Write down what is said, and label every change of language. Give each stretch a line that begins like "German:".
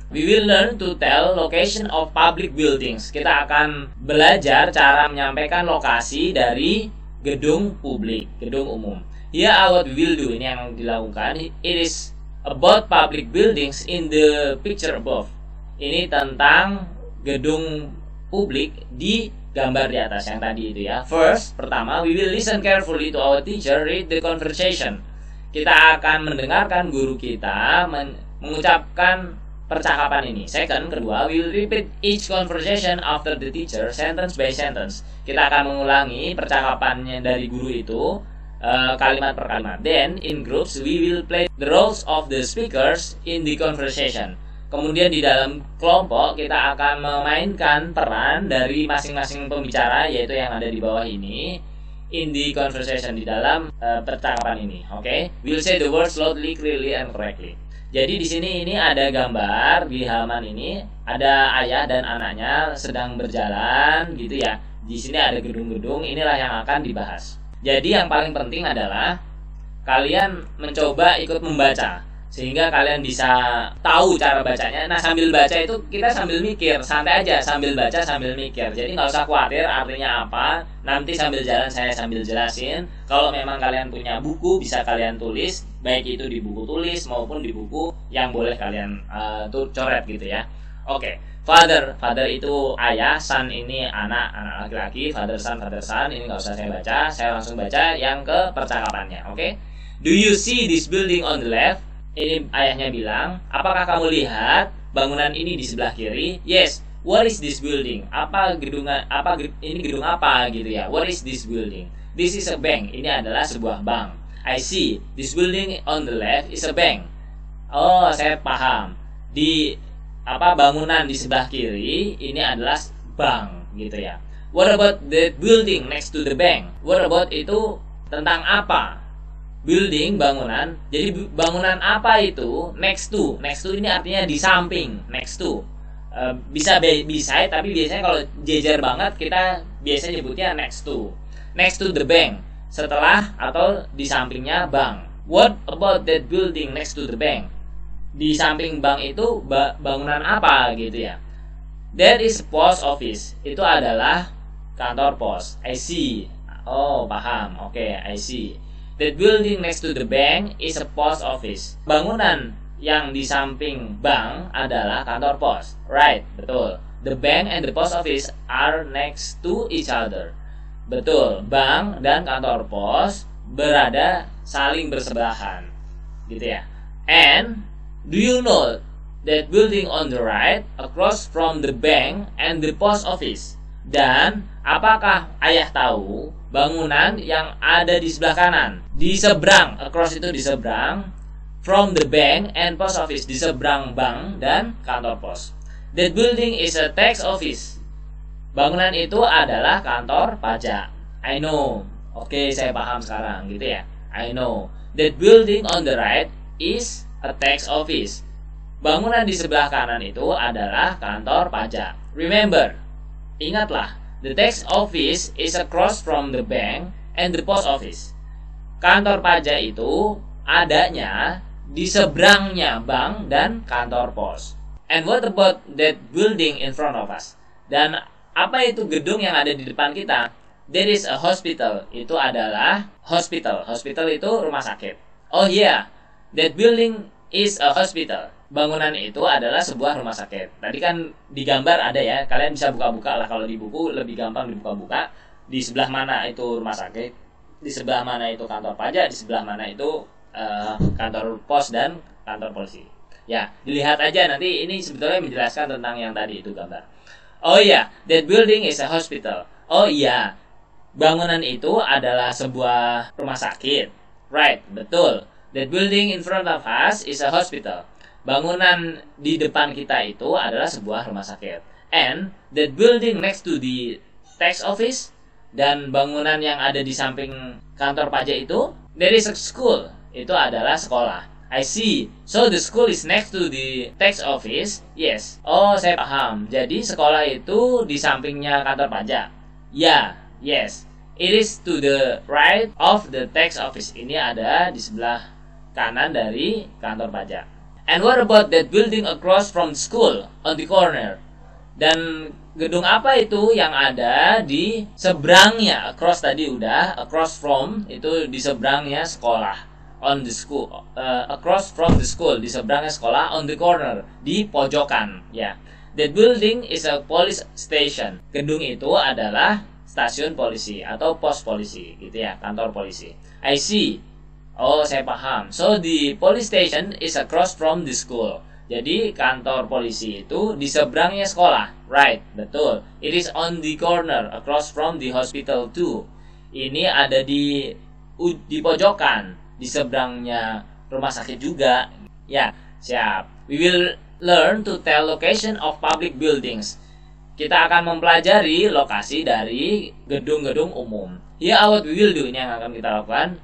English: We will learn to tell location of public buildings.
Indonesian: Kita akan belajar cara menyampaikan lokasi dari gedung publik, gedung umum.
English: Here what we will do,
Indonesian: ini yang dilakukan.
English: It is about public buildings in the picture above.
Indonesian: Ini tentang gedung publik di gambar di atas yang tadi itu ya.
English: First,
Indonesian: pertama,
English: we will listen carefully to our teacher read the conversation.
Indonesian: Kita akan mendengarkan guru kita mengucapkan percakapan ini.
English: Second,
Indonesian: kedua,
English: we will repeat each conversation after the teacher sentence by sentence.
Indonesian: Kita akan mengulangi percakapannya dari guru itu kalimat per kalimat.
English: Then, in groups, we will play the roles of the speakers in the conversation.
Indonesian: Kemudian di dalam kelompok kita akan memainkan peran dari masing-masing pembicara, yaitu yang ada di bawah ini,
English: in the conversation,
Indonesian: di dalam percakapan ini. Oke?
English: We'll say the words loudly, clearly, and correctly.
Indonesian: Jadi di sini ini ada gambar di halaman ini, ada ayah dan anaknya sedang berjalan gitu ya. Di sini ada gedung-gedung, inilah yang akan dibahas. Jadi yang paling penting adalah kalian mencoba ikut membaca. sehingga kalian bisa tahu cara bacanya. Nah, sambil baca itu kita sambil mikir, santai aja, sambil baca sambil mikir. Jadi nggak usah khawatir artinya apa, nanti sambil jalan saya sambil jelasin. Kalau memang kalian punya buku, bisa kalian tulis, baik itu di buku tulis maupun di buku yang boleh kalian coret gitu ya. Oke. Father itu ayah, son ini anak laki-laki, father son, ini nggak usah saya baca, saya langsung baca yang ke percakapannya. Oke.
English: Do you see this building on the left?
Indonesian: Ini ayahnya bilang, apakah kamu lihat bangunan ini di sebelah kiri?
English: Yes. What is this building?
Indonesian: Ini gedung apa gitu ya?
English: What is this building? This is a bank.
Indonesian: Ini adalah sebuah bank.
English: I see. This building on the left is a bank.
Indonesian: Oh, saya paham. Di bangunan di sebelah kiri ini adalah bank gitu ya.
English: What about the building next to the bank? What about
Indonesian: itu tentang apa? Building, bangunan. Jadi bangunan apa itu?
English: Next to
Indonesian: ini artinya di samping.
English: Next to
Indonesian: bisa beside, tapi biasanya kalau jejer banget kita biasanya nyebutnya
English: next to the bank,
Indonesian: setelah atau di sampingnya bank.
English: What about that building next to the bank?
Indonesian: Di samping bank itu bangunan apa gitu ya?
English: That is post office.
Indonesian: Itu adalah kantor pos.
English: I see.
Indonesian: Oh, paham. Oke,
English: I see. That building next to the bank is a post office.
Indonesian: Bangunan yang di samping bank adalah kantor pos.
English: Right,
Indonesian: betul.
English: The bank and the post office are next to each other.
Indonesian: Betul, bank dan kantor pos berada saling bersebelahan. Gitu ya.
English: And do you know that building on the right across from the bank and the post office?
Indonesian: Dan apakah ayah tahu bangunan yang ada di sebelah kanan, di seberang,
English: across
Indonesian: itu di seberang,
English: from the bank and post office,
Indonesian: di seberang bank dan kantor pos.
English: That building is a tax office.
Indonesian: Bangunan itu adalah kantor pajak.
English: I know.
Indonesian: Oke, saya paham sekarang gitu ya. I know.
English: That building on the right is a tax office.
Indonesian: Bangunan di sebelah kanan itu adalah kantor pajak.
English: Remember,
Indonesian: ingatlah,
English: the tax office is across from the bank and the post office.
Indonesian: Kantor pajak itu adanya di seberangnya bank dan kantor pos.
English: And what about that building in front of us?
Indonesian: Dan apa itu gedung yang ada di depan kita?
English: There is a hospital.
Indonesian: Itu adalah hospital. Hospital itu rumah sakit.
English: Oh yeah, that building is a hospital.
Indonesian: Bangunan itu adalah sebuah rumah sakit. Tadi kan di gambar ada ya. Kalian bisa buka-buka lah. Kalau di buku lebih gampang dibuka-buka. Di sebelah mana itu rumah sakit, di sebelah mana itu kantor pajak, di sebelah mana itu kantor pos dan kantor polisi. Ya, dilihat aja nanti. Ini sebetulnya menjelaskan tentang yang tadi itu gambar. Oh iya,
English: that building is a hospital.
Indonesian: Oh iya, bangunan itu adalah sebuah rumah sakit.
English: Right,
Indonesian: betul.
English: That building in front of us is a hospital.
Indonesian: Bangunan di depan kita itu adalah sebuah rumah sakit.
English: And that building next to the tax office,
Indonesian: dan bangunan yang ada di samping kantor pajak itu,
English: there is a school.
Indonesian: Itu adalah sekolah.
English: I see. So the school is next to the tax office? Yes.
Indonesian: Oh, saya paham. Jadi sekolah itu di sampingnya kantor pajak? Ya,
English: yes. It is to the right of the tax office.
Indonesian: Ini ada di sebelah kanan dari kantor pajak. And what about that building across from school on the corner? Dan gedung apa itu yang ada di seberangnya?
English: Across
Indonesian: tadi udah,
English: across from
Indonesian: itu di seberangnya sekolah.
English: On the school, across from the school,
Indonesian: di seberangnya sekolah.
English: On the corner,
Indonesian: di pojokan. Ya,
English: that building is a police station.
Indonesian: Gedung itu adalah stasiun polisi atau pos polisi, gitu ya, kantor polisi.
English: I see.
Indonesian: Oh, saya paham.
English: So the police station is across from the school.
Indonesian: Jadi kantor polisi itu di seberangnya sekolah.
English: Right,
Indonesian: betul.
English: It is on the corner across from the hospital too.
Indonesian: Ini ada di pojokan, di seberangnya rumah sakit juga. Ya, siap.
English: We will learn to tell location of public buildings.
Indonesian: Kita akan mempelajari lokasi dari gedung-gedung umum.
English: Here what we will do,
Indonesian: ini yang akan kita lakukan.